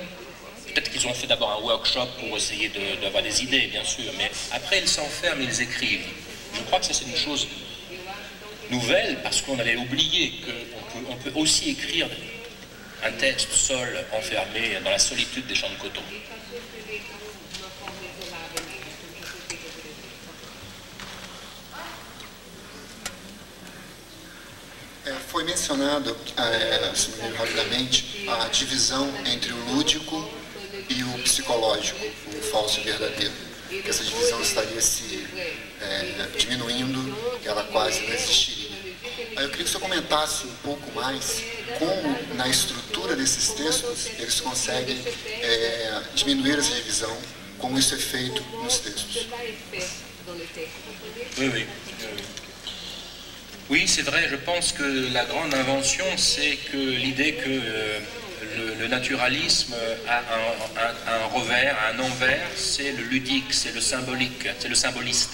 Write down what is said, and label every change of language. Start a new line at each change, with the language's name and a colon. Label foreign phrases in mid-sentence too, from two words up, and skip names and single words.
French: Ils s'enferment peut-être qu'ils ont fait d'abord un workshop pour essayer d'avoir des idées, bien sûr, mais après ils s'enferment et ils écrivent. Je crois que ça c'est une chose nouvelle, parce qu'on avait oublié qu'on peut aussi écrire un texte seul, enfermé dans la solitude des champs de coton.
Portuguese: Foi mencionado, se não me lembro rapidamente, a divisão entre o lúdico e o psicológico, o falso e o verdadeiro. Que essa divisão estaria se diminuindo, ela quase não existiria. Eu queria que o senhor comentasse um pouco mais como, na estrutura desses textos, eles conseguem diminuir essa divisão, como isso é feito nos textos.
French: Oui. Oui, c'est vrai, je pense que la grande invention, c'est que l'idée que le naturalisme a un revers, un envers, c'est le ludique, c'est le symbolique, c'est le symboliste.